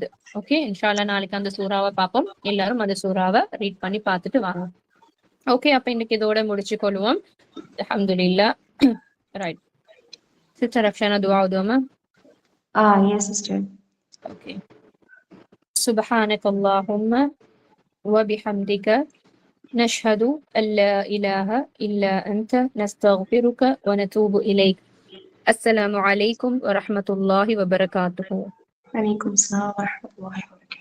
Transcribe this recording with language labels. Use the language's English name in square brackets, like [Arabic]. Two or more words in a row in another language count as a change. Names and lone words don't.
[Tamil] ஓகே, [Arabic] إن شاء الله [Tamil] நாளைக்கு அந்த சூறாவை பார்ப்போம். எல்லாரும் அந்த சூறாவை ரீட் பண்ணி பார்த்துட்டு வாங்க. ஓகே, அப்ப இன்னைக்கு இதோட முடிச்சு கொள்வோம். அல்ஹம்துலில்லாஹ். [English] right sister [Tamil] அக்ஷானா, துஆ ஓதுவோமா? [English] yes sister. [Arabic] ஓகே, سبحانك اللهم وبحمدك نشهد أن لا إله إلا أنت نستغفرك ونتوب إليك. السلام عليكم ورحمة الله وبركاته. وعليكم السلام ورحمة الله.